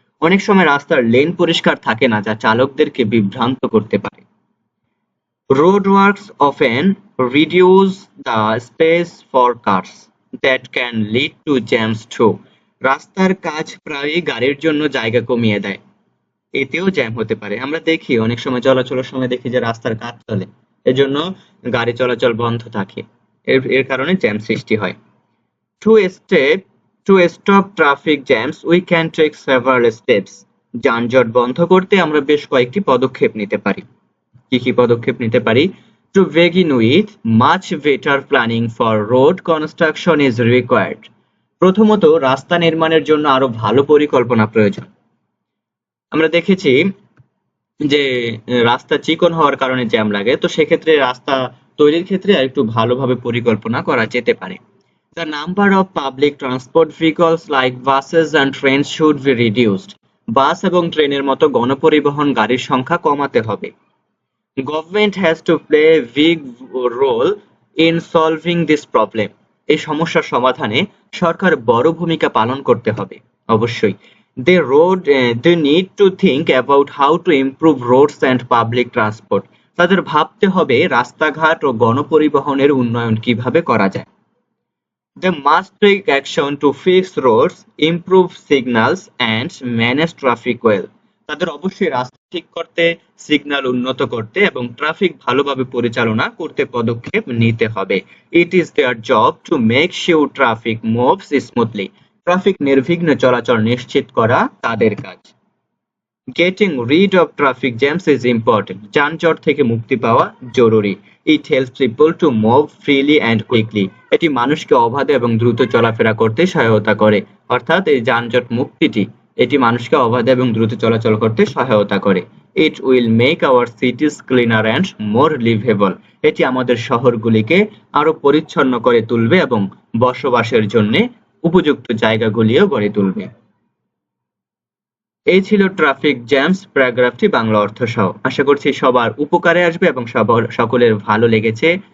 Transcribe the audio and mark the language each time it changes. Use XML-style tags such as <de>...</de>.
<bn>অনেক সময় রাস্তার লেন পরিষ্কার থাকে না, যা চালকদেরকে বিভ্রান্ত করতে পারে।</bn> <en>Roadworks often reduce the space for cars that can lead to jams too.</en> <bn>রাস্তার কাজ প্রায়ই গাড়ির জন্য জায়গা কমিয়ে দেয়, এতেও জ্যাম হতে পারে। আমরা দেখি অনেক সময় চলাচলের সময় দেখি যে রাস্তার কাজ চলে, এজন্য গাড়ি চলাচল বন্ধ থাকে, এর কারণে জ্যাম সৃষ্টি হয়।</bn> <en>To step to stop traffic jams, we can take several steps.</en> <bn>যানজট বন্ধ করতে আমরা বেশ কয়েকটি পদক্ষেপ নিতে পারি। কি কি পদক্ষেপ নিতে পারি?</bn> <en>To begin with, much better planning for road construction is required.</en> <bn>প্রথমত, রাস্তা নির্মাণের জন্য আরো ভালো পরিকল্পনা প্রয়োজন। আমরা দেখেছি যে রাস্তা চিকন হওয়ার কারণে জ্যাম লাগে, তো সেক্ষেত্রে রাস্তা তৈরির ক্ষেত্রে আরেকটু ভালোভাবে পরিকল্পনা করা যেতে পারে।</bn> <en>The number of public transport vehicles like buses and trains should be reduced.</en> <bn>বাস এবং ট্রেনের মতো গণপরিবহন গাড়ির সংখ্যা কমাতে হবে।</bn> <en>Government has to play a big role in solving this problem.</en> <bn>এই সমস্যার সমাধানে সরকার বড় ভূমিকা পালন করতে হবে অবশ্যই।</bn> <en>They need to think about how to improve roads and public transport.</en> <bn>তাদের ভাবতে হবে রাস্তাঘাট ও গণপরিবহনের উন্নয়ন কিভাবে করা যায়।</bn> <en>They must take action to fix roads, improve signals and manage traffic well.</en> <bn>তাদের অবশ্যই রাস্তা ঠিক করতে, সিগন্যাল উন্নত করতে এবং ট্রাফিক ভালোভাবে পরিচালনা করতে পদক্ষেপ নিতে হবে।</bn> <en>It is their job to make sure traffic moves smoothly.</en> <bn>Traffic নির্বিঘ্নে চলাচল নিশ্চিত করা তাদের কাজ।</bn> <en>Getting rid of traffic jams is important.</en> <bn>যানজট থেকে মুক্তি পাওয়া জরুরি।</bn> <en>It helps people to move freely and quickly.</en> <bn>এটি মানুষকে অবাধে এবং দ্রুত চলাফেরা করতে সহায়তা করে। অর্থাৎ এই যানজট মুক্তিটি এটি মানুষকে অবাধে এবং দ্রুত চলাচল করতে সহায়তা করে।</bn> <en>It will make our cities cleaner and more livable.</en> <bn>এটি আমাদের শহরগুলিকে আরো পরিচ্ছন্ন করে তুলবে এবং বসবাসের জন্য উপযুক্ত জায়গাগুলিও গড়ে তুলবে। এই ছিল ট্রাফিক জ্যামস প্যারাগ্রাফটি বাংলা অর্থ সহ। আশা করছি সবার উপকারে আসবে এবং সকলের ভালো লেগেছে।</bn>